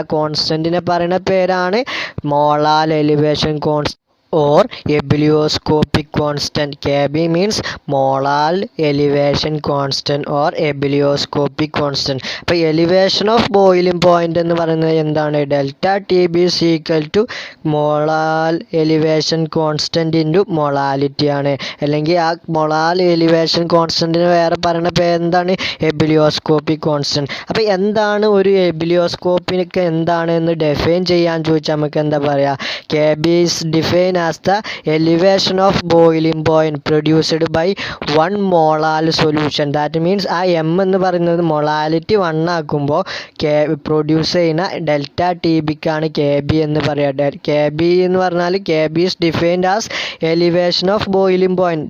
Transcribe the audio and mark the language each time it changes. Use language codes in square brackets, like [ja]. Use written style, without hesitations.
[ml] ആ കോൺസ്റ്റൻറ്റിനെ പറയുന്ന പേരാണ് molal elevation constant or ebullioscopic constant. [en] Kb means molar elevation constant or ebullioscopic constant. [ml] അപ്പോൾ elevation of boiling point എന്ന് പറയുന്നത് എന്താണ്? [en] Delta T B is equal to molar elevation constant into molality ആണ്. [ml] അല്ലെങ്കിൽ ആ molar elevation constantന് വേറെ പറയുന്ന പേരെന്താണ്? ebullioscopic constant. അപ്പോൾ എന്താണ് ഒരു ebullioscopic എന്താണെന്ന് ഡിഫൈൻ ചെയ്യാൻ ചോദിച്ചാൽ നമുക്ക് എന്താ പറയുക? [en] Kb is defined as the elevation of boiling point produced by 1 molar solution. That means [ml] ആ m എന്ന് പറയുന്നത് മൊളാലിറ്റി 1 ആക്കുമ്പോൾ പ്രൊഡ്യൂസ് ചെയ്യുന്ന ഡെൽറ്റ ടി ബിക്കാണ് കെ ബി എന്ന് പറയുക. [en] K B [ml] എന്ന് പറഞ്ഞാൽ [en] K B is defined as elevation of boiling point.